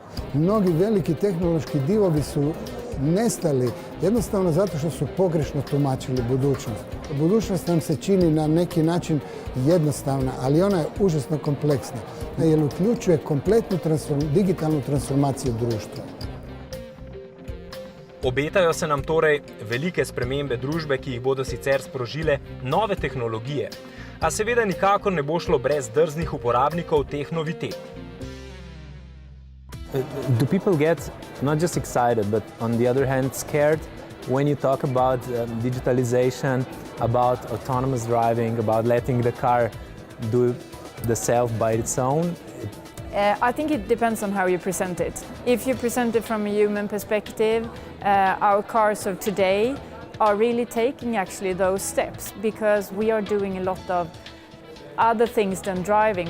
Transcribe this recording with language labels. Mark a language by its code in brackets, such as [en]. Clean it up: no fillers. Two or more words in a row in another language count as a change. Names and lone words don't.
[hr] Mnogi veliki tehnološki divovi su nestali jednostavno zato što su pogrešno tumačili budućnost. Budućnost nam se čini na neki način jednostavna, ali ona je užasno kompleksna, jer uključuje kompletnu digitalnu transformaciju društva. [sl] Obetajo se nam torej velike spremembe družbe, ki jih bodo sicer sprožile nove tehnologije, a seveda nikakor ne bo šlo brez drznih uporabnikov teh novitet. [en] Do people get not just excited, but on the other hand scared when you talk about digitalization, about autonomous driving, about letting the car do the self by its own? I think it depends on how you present it. If you present it from a human perspective, our cars of today are really taking actually those steps because we are doing a lot of other things than driving.